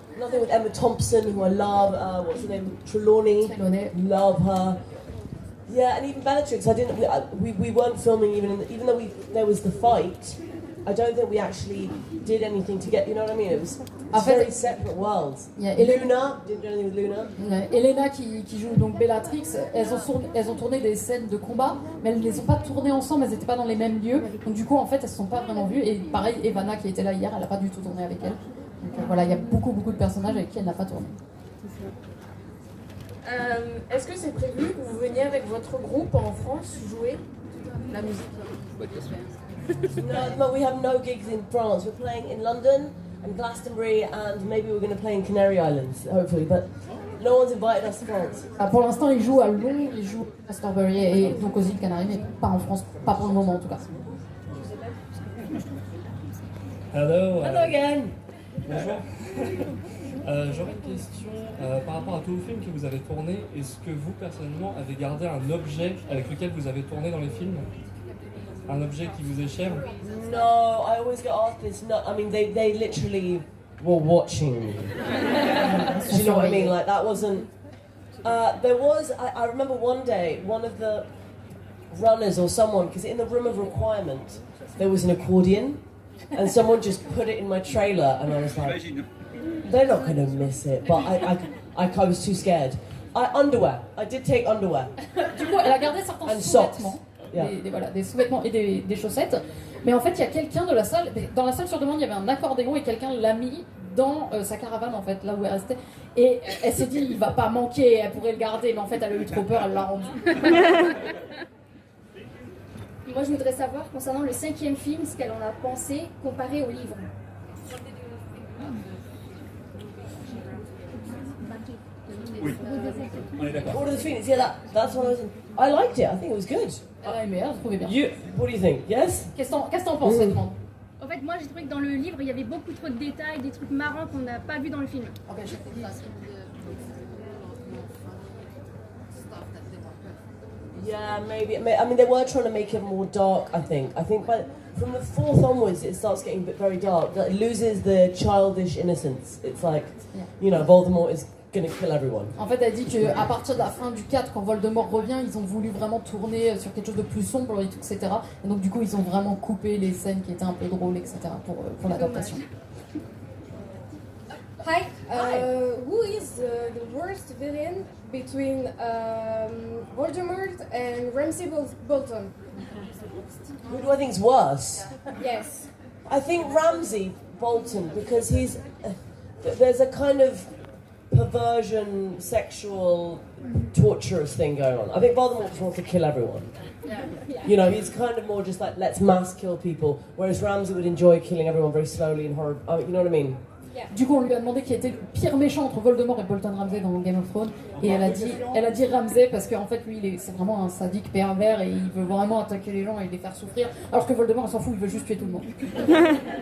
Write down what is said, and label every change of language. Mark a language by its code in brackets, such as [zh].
[en] Nothing with Emma Thompson, who I love. What's her name? Trelawney. Love her. Yeah, and even Bellatrix. We weren't filming even though there was the fight. I don't think we actually did anything to get. You know what I mean? It was very separate worlds. Yeah, Luna didn't do anything with Luna. [fr] Elena qui joue donc Bellatrix, elles ont tourné des scènes de combat, mais elles ne les ont pas tournées ensemble, elles n'étaient pas dans les mêmes lieux. Donc du coup, en fait, elles ne se sont pas vraiment vues. Et pareil, Evana qui était là hier, elle n'a pas du tout tourné avec elle. Donc voilà, il y a beaucoup de personnages avec qui elle n'a pas tourné. Est-ce que c'est prévu que vous veniez avec votre groupe en France jouer la musique? [en] No, we have no gigs in France. We're playing in London and Glastonbury, and maybe we're going to play in Canary Islands, hopefully. But no one's invited us to France. [fr] Pour l'instant, ils jouent à Londres, ils jouent à Glastonbury et donc aux îles Canaries, mais pas en France, pas pour le moment en tout cas. [en] Hello. Hello again. [fr] Bonjour. J'aurais une question par rapport à tous les films que vous avez tournés. Est-ce que vous, personnellement, avez gardé un objet avec lequel vous avez tourné dans les films? Un objet qui vous est cher? [en] No, I always get asked this. No, I mean, they literally were watching. Do you know what I mean? Like, that wasn't... there was... I remember one day, one of the runners or someone, because in the room of requirement, there was an accordion, and someone just put it in my trailer, and I was like, they're not going to miss it, but I was too scared. Underwear. I did take underwear. [fr] Du coup, elle a gardé certains sous-vêtements. Des sous-vêtements et des chaussettes. Mais en fait, il y a quelqu'un de la salle, dans la salle sur demande, il y avait un accordéon et quelqu'un l'a mis dans sa caravane, en fait, là où elle restait. Et elle s'est dit, il va pas manquer, elle pourrait le garder, mais en fait, elle a eu trop peur, elle l'a rendu. Moi, je voudrais savoir, concernant le 5e film, ce qu'elle en a pensé comparé au livre. Oui, on est d'accord. [en] All of the Phoenix, yeah, that's what I liked it. I think it was good. [fr] Elle a aimé, elle a trouvé bien. [en] What do you think? Yes? [fr] Qu'est-ce que t'en penses, Edmond? En fait, moi j'ai trouvé que dans le livre, il y avait beaucoup trop de détails, des trucs marrants qu'on n'a pas vu dans le film. [en] Okay, Yeah, maybe. I mean, they were trying to make it more dark, I think. From the 4th onwards, it starts getting very dark. It loses the childish innocence. It's like, you know, Voldemort is gonna kill everyone. [fr] En fait, elle dit qu'à partir de la fin du 4, quand Voldemort revient, ils ont voulu vraiment tourner sur quelque chose de plus sombre, etc. Et donc, du coup, ils ont vraiment coupé les scènes qui étaient un peu drôles, etc. pour l'adaptation. [en] Hi. Who is the worst villain between Voldemort and Ramsay Bolton? Who do I think's worse? Yes. I think Ramsay Bolton, because there's a kind of perversion, sexual, torturous thing going on. I think Voldemort just wants to kill everyone. You know, he's kind of more just like, let's mass kill people, whereas Ramsay would enjoy killing everyone very slowly and horribly. You know what I mean? [fr] Du coup, on lui a demandé qui était le pire méchant entre Voldemort et Bolton Ramsay dans Game of Thrones, et elle a dit Ramsay parce qu'en fait, lui, c'est vraiment un sadique pervers et il veut vraiment attaquer les gens et les faire souffrir, alors que Voldemort, il s'en fout, il veut juste tuer tout le monde.